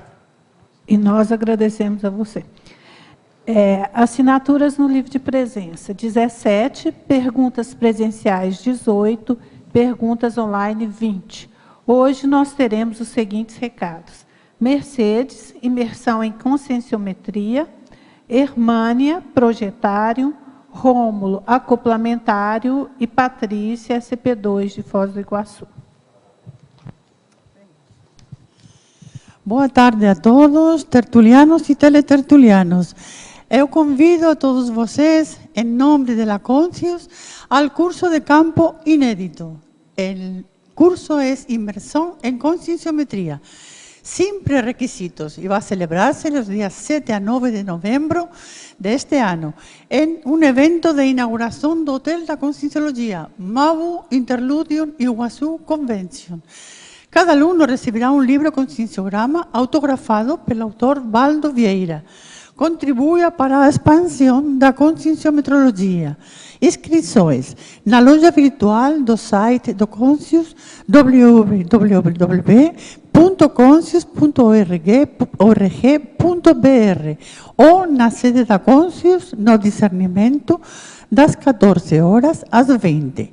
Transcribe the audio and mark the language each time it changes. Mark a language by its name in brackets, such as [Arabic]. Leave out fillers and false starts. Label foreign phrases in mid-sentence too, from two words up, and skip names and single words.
[Portuguese] E nós agradecemos a você. Assinaturas no livro de presença, 17, perguntas presenciais, 18, perguntas online, 20. Hoje nós teremos os seguintes recados. Mercedes, imersão em conscienciometria, Hermânia, projetário, Rômulo, acoplamentário e Patrícia, CP2 de Foz do Iguaçu. Boa tarde a todos, tertulianos e teletertulianos. Eu convido a todos vocês, em nome de la Conscius, ao curso de campo inédito. [Spanish] O curso é Inmersión en Conscienciometría, sin prerequisitos, y va a celebrarse los días 7 a 9 de novembro de este año, en un evento de inauguración do Hotel da Conscienciología, Mabu Interludium Iguazú Convention. Cada alumno recibirá un libro conscienciograma [Portuguese] autografado pelo autor [Spanish] Valdo Vieira. [Portuguese] Contribua para a expansão da conscienciometrologia. Inscrições na loja virtual do site do Conscius, www.conscius.org.br ou na sede da Conscius, no discernimento, das 14 horas às 20.